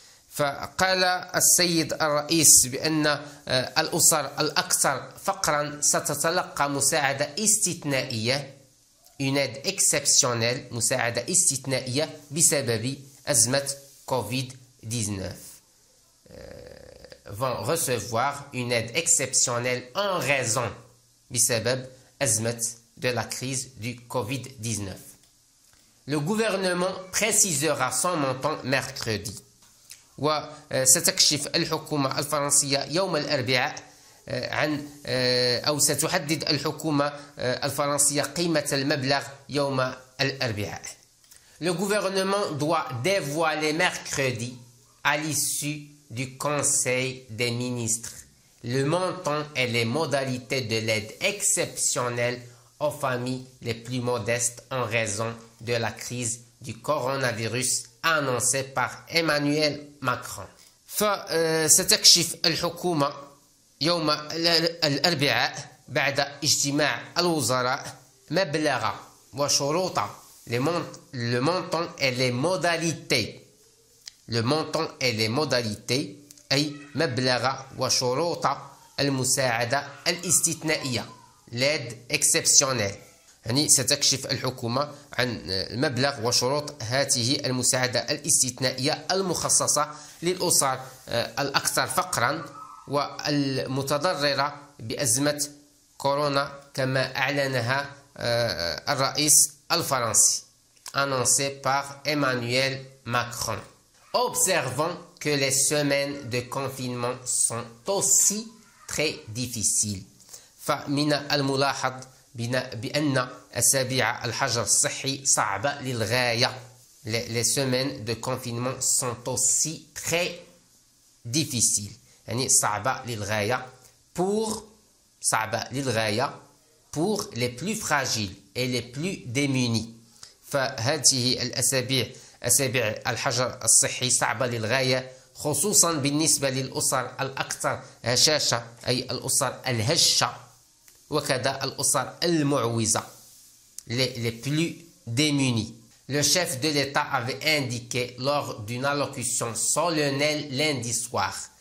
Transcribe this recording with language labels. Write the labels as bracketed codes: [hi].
[ar] فقال السيد الرئيس بأن الأسر الأكثر فقرا ستتلقى مساعدة استثنائية [fr] une aide exceptionnelle [ar] مساعدة استثنائية بسبب أزمة Covid-19 [fr] vont recevoir une aide exceptionnelle en raison [ar] بسبب أزمة [fr] de la crise du Covid-19. Le gouvernement précisera son montant mercredi. [ar] وستكشف الحكومة الفرنسية يوم الأربعاء عن أو ستحدد الحكومة الفرنسية قيمة المبلغ يوم الأربعاء. [fr] Le gouvernement doit dévoiler mercredi à l'issue du Conseil des ministres le montant et les modalités de l'aide exceptionnelle aux familles les plus modestes en raison de la crise du coronavirus annoncé par Emmanuel Macron. [ar] فستكشف الحكومة يوم الأربعاء بعد اجتماع الوزراء مبلغ وشروط [fr] le montant et les modalités. Le montant et les modalités [ar] أي مبلغ وشروط المساعدة الاستثنائية [fr] l'aide exceptionnelle. [ar] يعني ستكشف الحكومة عن المبلغ وشروط هذه المساعدة الاستثنائية المخصصة للأسر الأكثر فقرا والمتضررة بأزمة كورونا كما أعلنها الرئيس الفرنسي [fr] annoncé par Emmanuel Macron. Observons que les semaines de confinement sont aussi très difficiles. [ar] فمن الملاحظ بأن أسابيع الحجر الصحي صعبة للغاية. [fr] Les semaines de confinement sont aussi très difficiles. [ar] يعني صعبة للغاية [fr] pour les plus fragiles et les plus démunis. [ar] فهذه أسابيع الحجر الصحي صعبة للغاية خصوصا بالنسبة للأسر الأكثر هشاشة أي الأسر الهشة وكذا الأسر المعوزة [fr] les plus démunis. Le chef de l'État avait indiqué lors d'une allocution solennelle lundi soir.